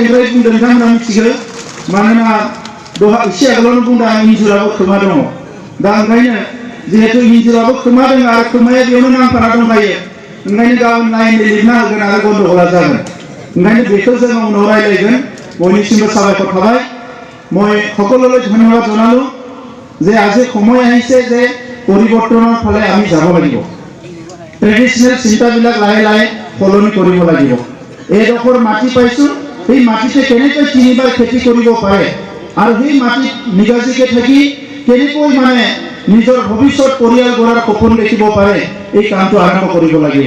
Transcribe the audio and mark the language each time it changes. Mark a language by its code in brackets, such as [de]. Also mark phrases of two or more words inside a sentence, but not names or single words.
[brx] बुंदों नोंथांमोना मिथिगौ मानोना दहाय एसे आगोलावनो बुंदों आं इन्जुराबो खोमा दङ दा ओंखायनो जिहेतु इन्जुराबो खोमा दङ आरो खोमाया बेयावनो नांफाना दंखायो ओंखायनो गाबोन लाइननि लिरना होगोन आरो गन्दगला जागोन ओंखायनो बेखौ जोङो उनाव रायलायगोन [as] বনিসিংহ সাহেব কথাবাই মই সকললৈ ধন্যবাদ জনালো যে আজি সময় আহিছে যে পৰিৱৰ্তনৰ ফালে আমি যাব লাগিব ট্ৰেডিশনাল চিন্তাবিলাক লাহে লাহে সলনি কৰিব লাগিব এইডোখৰ মাটি পাইছো এই মাটিতে কেনেকৈ তিনিবাৰ খেতি কৰিব পাৰে আৰু সেই মাটিত নিগাজিকে থাকি কেনেকৈ মানে নিজৰ ভৱিষ্যত পৰিয়াল গঢ়াৰ সপোন দেখিব পাৰে এই কামটো আৰম্ভ কৰিব লাগিব।